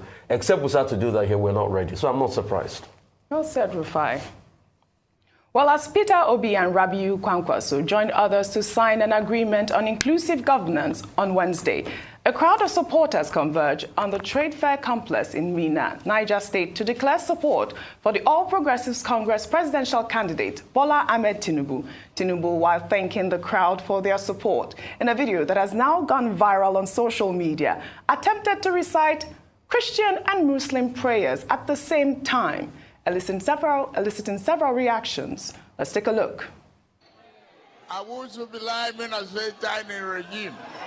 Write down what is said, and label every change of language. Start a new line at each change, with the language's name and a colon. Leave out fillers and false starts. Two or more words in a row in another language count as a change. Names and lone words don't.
English: Except we start to do that here, we're not ready. So I'm not surprised. Well said, Rufai. Well, as Peter Obi and Rabiu Kwankwaso joined others to sign an agreement on inclusive governance on Wednesday, a crowd of supporters converged on the Trade Fair complex in Minna, Niger State, to declare support for the All Progressives Congress presidential candidate, Bola Ahmed Tinubu. Tinubu, while thanking the crowd for their support, in a video that has now gone viral on social media, attempted to recite Christian and Muslim prayers at the same time, eliciting several reactions. Let's take a look. Regime.